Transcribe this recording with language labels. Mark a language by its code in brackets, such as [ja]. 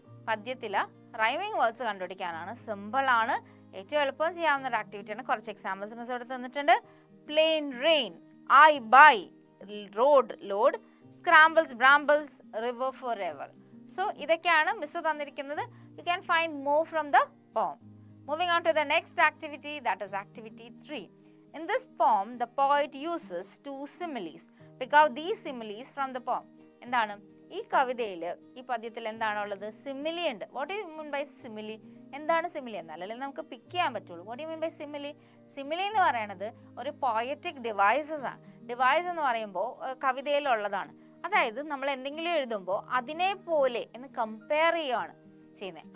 [ml] പദ്യത്തിലെ rhyming words കണ്ടുപിടിക്കാനാണ്. സിമ്പിളാണ്, ഏറ്റവും എളുപ്പം ചെയ്യാവുന്ന ഒരു ആക്ടിവിറ്റിയാണ്. കുറച്ച് എക്സാമ്പിൾസ് മിസ് ഇവിടെ തന്നിട്ടുണ്ട്. Plain, rain, I, by, road, load, സ്ക്രാമ്പിൾസ്, ബ്രാമ്പിൾസ്, river, for ever. [en] so [ml] ഇതൊക്കെയാണ് മിസ് തന്നിരിക്കുന്നത്. [en] You can find more from the poem. Moving on to the next activity, that is activity 3. In this poem, the poet uses 2 similes. Pick out these similes from the poem. [ml] എന്താണ് ഈ കവിതയിൽ, ഈ പദ്യത്തിൽ എന്താണുള്ളത്? Simile ഉണ്ട്. [en] What you mean by simile? [ml] എന്താണ് simile എന്നല്ലേ നമുക്ക് പിക്ക് ചെയ്യാൻ പറ്റുള്ളൂ. [en] What you mean by simile? [ml] Simile എന്ന് പറയുന്നത് ഒരു പോയറ്റിക് ഡിവൈസസ് ആണ്. ഡിവൈസ് എന്ന് പറയുമ്പോൾ കവിതയിലുള്ളതാണ്. അതായത് നമ്മൾ എന്തെങ്കിലും എഴുതുമ്പോൾ അതിനെ പോലെ എന്ന് കമ്പയർ ചെയ്യുകയാണ് ചെയ്യുന്നത്.